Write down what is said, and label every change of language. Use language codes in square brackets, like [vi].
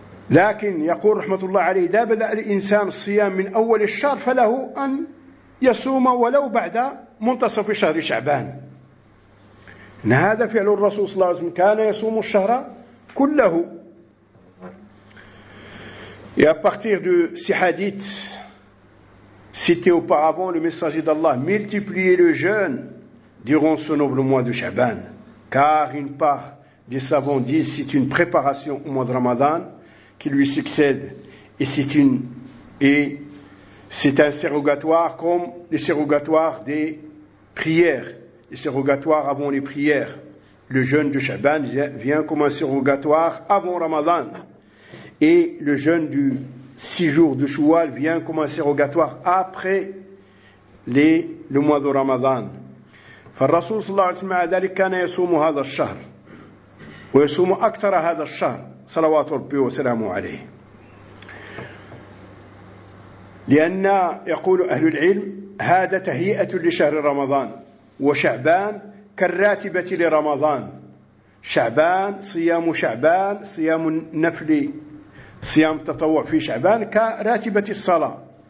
[ar] لكن يقول رحمة الله عليه إذا بدأ الإنسان الصيام من أول الشهر فله أن يصوم ولو بعد منتصف شهر شعبان، إن هذا فعل الرسول صلى الله عليه وسلم كان يصوم الشهر كله. [fr] Et à partir de ces hadiths cité auparavant, le messager d'Allah multipliait le jeûne durant ce noble mois de Shaban, car une part des savants disent c'est une préparation au mois de Ramadan qui lui succède, et c'est un surrogatoire comme les surrogatoires des prières, les surrogatoires avant les prières. Le jeûne de Shaban vient comme un surrogatoire avant Ramadan, et le jeûne du 6 jours de Choual vient comme un surrogatoire après le mois de Ramadan. [ar] فالرسول صلى الله عليه وسلم ذلك كان يصوم هذا الشهر ويصوم أكثر هذا الشهر صلوات ربي وسلامه عليه. لأن يقول أهل العلم هذا تهيئة لشهر رمضان، وشعبان كالراتبة لرمضان، شعبان صيام شعبان صيام النفل صيام التطوع في شعبان كراتبة الصلاة،